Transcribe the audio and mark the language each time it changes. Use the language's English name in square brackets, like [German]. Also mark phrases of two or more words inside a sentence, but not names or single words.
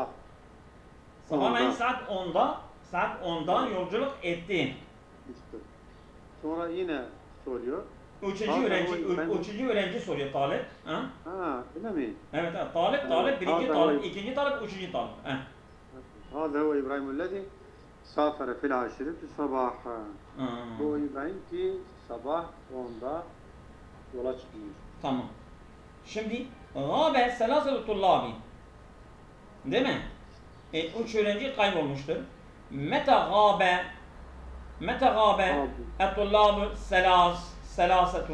[Turkish] Sabahleyin saat 10'da yolculuk etti. İşte. Sonra yine soruyor. Üçüncü öğrenci soruyor talip. Öyle mi? Evet, talip, birinci talip, ikinci talip, üçüncü talip. [Arabic] هذا هو إبراهيم الذي سافر في العاشرة صباحا. [Turkish] Bu İbrahim ki sabah 10'da yola çıkmış. Tamam. [Arabic] Şimdi غاب ثلاثة الطلاب. [Turkish] Değil mi? Üç öğrenci kaybolmuştur. [Arabic] متى غاب الطلاب الثلاثة.